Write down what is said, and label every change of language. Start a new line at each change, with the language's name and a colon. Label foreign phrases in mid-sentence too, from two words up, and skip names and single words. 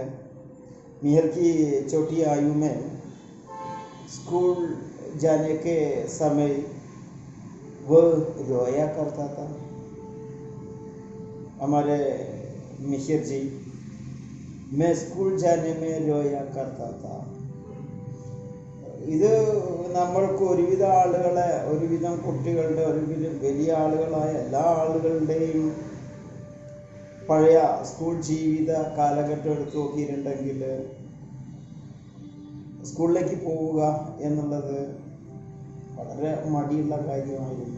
Hindi: मिहिर की छोटी आयु में स्कूल जाने के समय वो रोया करता था। हमारे मिहिर जी, मैं स्कूल जाने में रोया करता था।
Malayalam: ഇത് നമ്മൾക്ക് ഒരുവിധം കുട്ടികളുടെ വലിയ ആളുകളായ എല്ലാ ആളുകളുടെയും പഴയ സ്കൂൾ ജീവിത കാലഘട്ടം എടുത്തു നോക്കിയിട്ടുണ്ടെങ്കിൽ സ്കൂളിലേക്ക് പോവുക എന്നുള്ളത് വളരെ മടിയുള്ള കാര്യമായിരുന്നു.